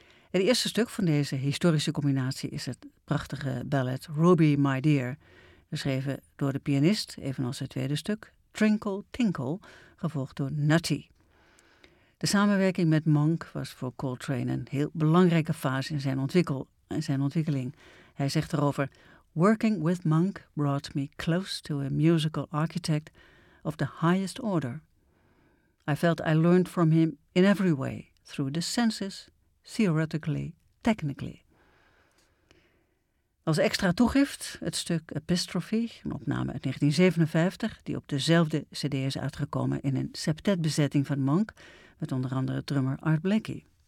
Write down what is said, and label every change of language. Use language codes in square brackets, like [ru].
[nl] Het eerste stuk van deze historische combinatie is het prachtige ballet Ruby, My Dear, geschreven door de pianist, evenals het tweede stuk, Trinkle Tinkle, gevolgd door Nutty. De samenwerking met Monk was voor Coltrane een heel belangrijke fase in zijn ontwikkeling. Hij zegt erover: [en] "Working with Monk brought me close to a musical architect of the highest order. I felt I learned from him in every way, through the senses, theoretically, technically." [nl] Als extra toegift het stuk Epistrophe, een opname uit 1957, die op dezelfde cd is uitgekomen in een septetbezetting van Monk, met onder andere drummer Art Blakey.